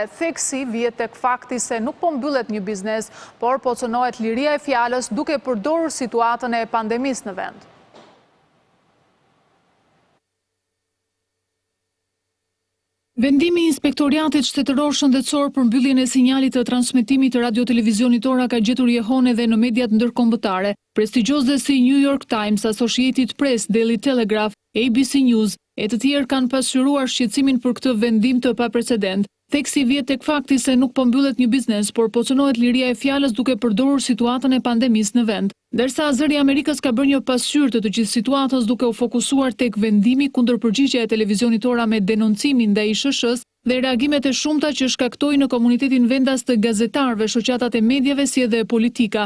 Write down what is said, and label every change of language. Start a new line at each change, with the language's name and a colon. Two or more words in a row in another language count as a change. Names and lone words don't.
Albanian: Theksi vjet tek fakti se nuk po mbyllet një biznes, por po cënohet liria e fjalës duke përdorur situatën e pandemisë në vend. Vendimi i Inspektoriatit Shtetëror Shëndetësor për mbylljen e sinjalit të transmetimit të radio-televizionit Ora ka gjetur jehon edhe në mediat ndërkombëtare. Prestigjioze si New York Times, Associated Press, Daily Telegraph, ABC News e të tjerë kanë pasqyruar shqetësimin për këtë vendim të paprecedent. Theksi vjet tek fakti se nuk po mbyllet një biznes, por po cënohet liria e fjalës duke përdorur situatën e pandemisë në vend. Ndërsa zëri i Amerikës ka bërë një pasqyrë të gjithë situatës duke u fokusuar tek vendimi kundër përgjigjja e televizionit Ora me denoncimin ndaj SHS-s dhe reagimet e shumta që shkaktoi në komunitetin vendas të gazetarëve, shoqatat e medjave si edhe politika.